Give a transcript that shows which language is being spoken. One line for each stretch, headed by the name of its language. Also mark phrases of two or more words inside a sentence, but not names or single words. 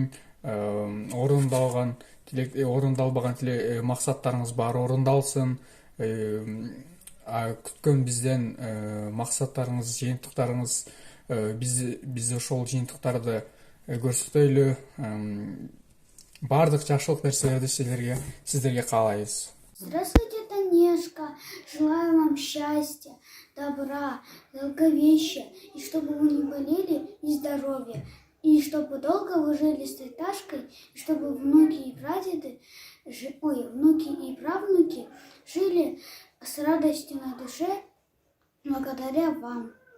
Kyrgyz: Орундалбаган максаттарыңыз баары орундалсын. Күткөн бизден максаттарыңыз, жыйынтыктарыңыз, биз ошол жыйынтыктарды көрсөтөйлү. Бардык жакшылык нерселерди сиздерге каалайбыз.
Russian: Здравствуйте, Танешка. Желаю вам счастья, добра, долговечия, и чтобы вы не болели, и здоровья, и чтобы долго вы жили с Тайташкой, и чтобы внуки и правнуки жили с радостью на душе благодаря вам.